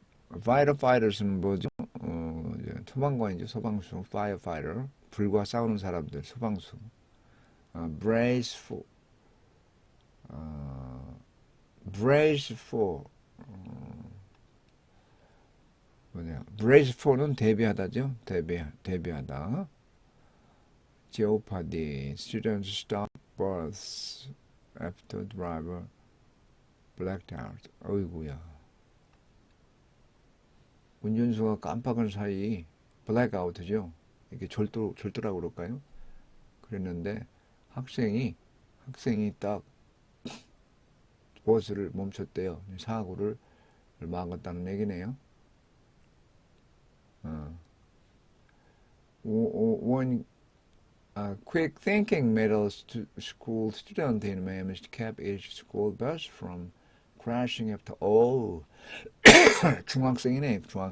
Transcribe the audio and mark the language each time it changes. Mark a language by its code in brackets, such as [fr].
[ko] firefighters는 뭐죠? 이제 소방관이죠. 소방수, firefighter. 불과 싸우는 사람들, 소방수. brace for, brace for, brace for는 대비하다죠. 대비하다. [en] jeopardy, students stop bus after driver blacked out. [ko] 어이구야. 운전수가 깜빡한 사이 블랙아웃이죠. 이게 절도라고 그럴까요? 그랬는데 학생이 딱 버스를 멈췄대요. 사고를 막았다는 얘기네요. [en] One quick thinking middle school student in Miami kept his school bus from crashing after [ko] 중학생이네.